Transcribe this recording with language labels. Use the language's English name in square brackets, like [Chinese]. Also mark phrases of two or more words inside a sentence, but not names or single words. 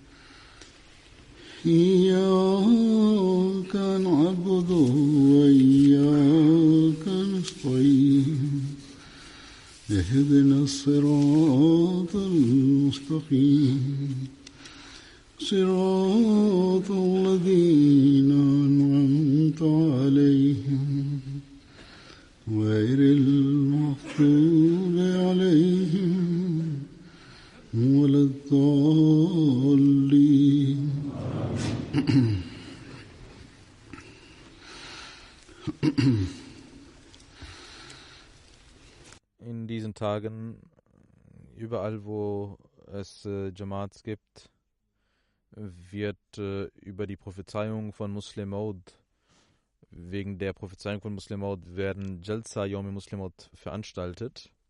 [Arabic] إياك نعبد وإياك نستعين اهدنا الصراط المستقيم صراط الذين أنعمت عليهم غير المغضوب عليهم ولا الضالين. [German] In diesen Tagen, überall wo es Jamaats gibt, wird über die Prophezeiung von Muslim Maud, wegen der Prophezeiung von Muslim Maud werden Jalsa Yawm Muslim Maud veranstaltet.